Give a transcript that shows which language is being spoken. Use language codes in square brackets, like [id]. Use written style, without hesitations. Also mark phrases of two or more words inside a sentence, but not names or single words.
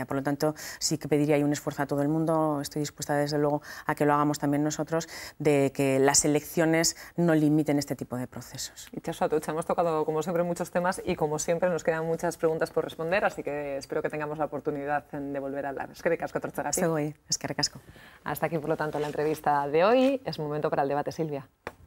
[es] Por lo tanto, sí que pediría ahí un esfuerzo a todo el mundo. Estoy dispuesta, desde luego, a que lo hagamos también nosotros, de que las elecciones no limiten este tipo de procesos. Itxaso Atutxa, hemos tocado como siempre muchos temas y como siempre nos quedan muchas preguntas por responder, así que espero que tengamos la oportunidad de volver a hablar. [eu] Eskerrik asko etortzeagatik. Zegoen, eskerrik asko. [es] Hasta aquí, por lo tanto, la entrevista de hoy. Es momento para el debate, Silvia.